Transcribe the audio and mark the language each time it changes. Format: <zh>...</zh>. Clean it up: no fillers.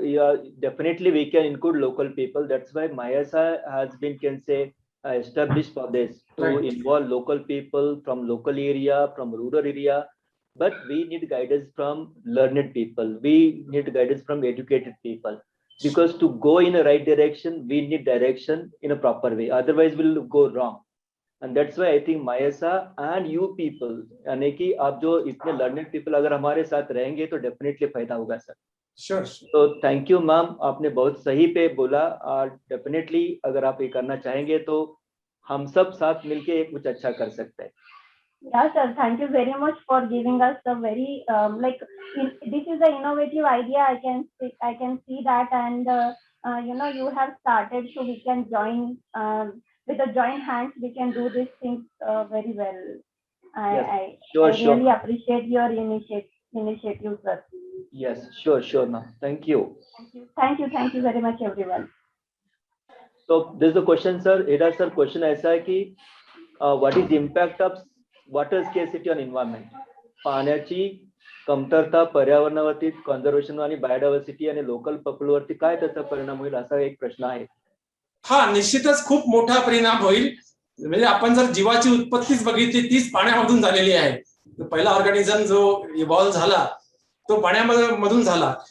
<en>Yeah, definitely we can include local people. That's why MIASA has been, can say, established for this, to Right. involve local people from local area, from rural area. But we need guidance from learned people. We need guidance from educated people. Because to go in a right direction, we need direction in a proper way. Otherwise, we'll go wrong. And that's why I think MIASA and you people,</en> <hi>यानी कि आप जो इतने</hi> <en>learned people</en> <hi>अगर हमारे साथ रहेंगे तो definitely फायदा होगा सर.</hi> <en>Sure.</en> <hi>तो थैंक यू मैम, आपने बहुत सही पे बोला. और डेफिनेटली अगर आप ये करना चाहेंगे तो हम सब साथ मिलके कुछ अच्छा कर सकते हैं.</hi> <en>Yeah, sir. Thank you very much for giving us the very this is an innovative idea. I can see that, and you have started, so we can join with the joint hands. We can do these things very well. Yes, I sure. really appreciate your initiative, sir. Yes, sure ma'am. Thank you. Thank you very much, everyone. So this is the question, sir. Ida sir, question</en> <hi>ऐसा है कि</hi> <en>what is the impact of water scarcity on environment?</en> <mr>पाण्याची कमतरता पर्यावरणावरती, conservation आणि biodiversity आणि local पीपलवरती काय त्याचा परिणाम होईल, असा एक प्रश्न आहे. हा, निश्चितच खूप मोठा परिणाम होईल. म्हणजे आपण जर जीवाची उत्पत्तीच बघितली, तीच पाण्यामधून झालेली आहे. पहिला ऑर्गॅनिझम जो इव्हॉल्व्ह झाला तो पाण्यामधून झाला.</mr>